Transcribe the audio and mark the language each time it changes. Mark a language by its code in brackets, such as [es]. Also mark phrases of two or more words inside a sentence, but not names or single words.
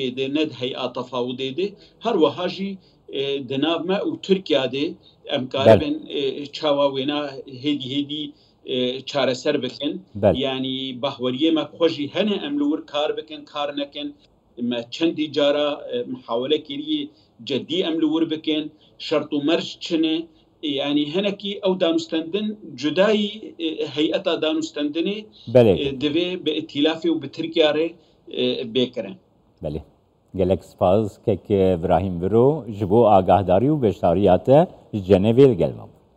[ku] دێ نەد هەیئا تەفاوضێ دێ هەروەهاژی دەناومە و تورکیا دێ ئەمکارە بن چاوا وێنا هێدی چارەسەر بکەن يعني باوەریێمە خۆشی هەنێ ئەم لەور کار بکەن کار نەکەن ما چەندی جارە محاولەکێری جدی ئەم لەور بکەن شەرت و مەرج چنێ يعني هەنێکی ئەو دانوستاندن جودایی هەیئەتا دانوستاندنێ دەبێ بە ئتیلافێ و بە تورکیارێ بێکرن. بله gelek spas kek Ibrahim Biro ji bo agahdari û beşdariyate ji Cenevê gelmam.